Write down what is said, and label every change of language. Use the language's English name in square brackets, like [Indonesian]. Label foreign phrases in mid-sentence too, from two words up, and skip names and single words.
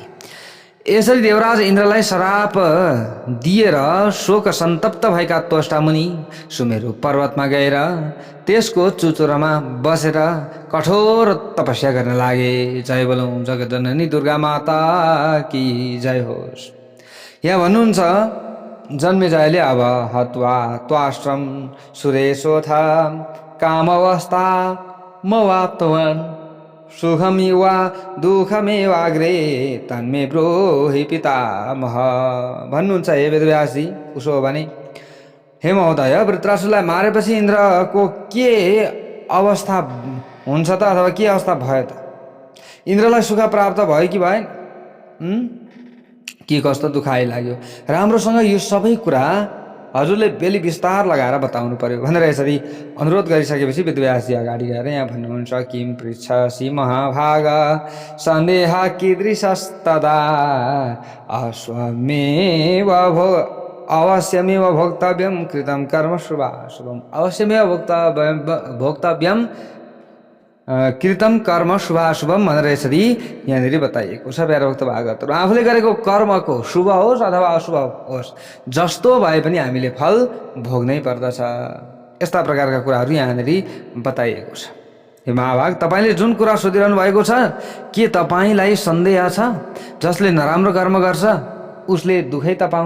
[Nepali] यसरी देवराज इन्द्रलाई श्राप दिएर शोक सन्तप्त भएका त्वष्टा मुनि सुमेरु पर्वतमा गएर त्यसको चुचुरामा बसेर कठोर तपस्या गर्न लागे। जय बोलौं जगज्जननी दुर्गा [Hindi] माता की जय [Nepali] होस्। यहाँ भन्नुहुन्छ जन्मेजयले अब [Sanskrit] हत्वा त्वाश्रम सुरेशोथ कामवस्था मवाप्तवान् सुखमेवा दुःखमेवाग्रे तन्मे ब्रूहि पितामह भन्नुहुन्छ। [Nepali] हे वेदव्यासजी, उसो हो भने हे महोदय, वृत्रासुरलाई मारेपछि इन्द्रको के अवस्था हुन्छ त, अथवा के अवस्था भयो त? इन्द्रलाई सुख प्राप्त भयो कि भएन? के कस्तो दुःख आइलाग्यो? राम्रोसँग यो सबै कुरा हजुरले बेली विस्तार लगाएर बताउनु पर्यो भनेर यसरी अनुरोध गरिसकेपछि वेदव्यासजी अगाडि गएर यहाँ भन्नुहुन्छ, [Sanskrit] किम पृच्छसि महाभाग सन्देह कीदृशस्तदा अश्वमेव अवश्यमेव भोक्तव्यम कृतम कर्म शुभाशुभम। अवश्यमेव भोक्तव्यम कृतम कर्म शुभाशुभम [Nepali] भनेर यसरी यहाँनिर बताइएको छ प्यारा भक्त भागवतहरू। आफूले गरेको कर्मको शुभ होस् अथवा अशुभ होस् जस्तो भए पनि हामीले फल भोग्नै पर्दछ। यस्ता प्रकारका कुराहरू यहाँनिर बताइएको छ। हे महाभाग, तपाईँले जुन कुरा सोधिरहनु भएको छ, के तपाईँलाई सन्देह छ जसले नराम्रो कर्म गर्छ उसले दुःखै त पाउँछ?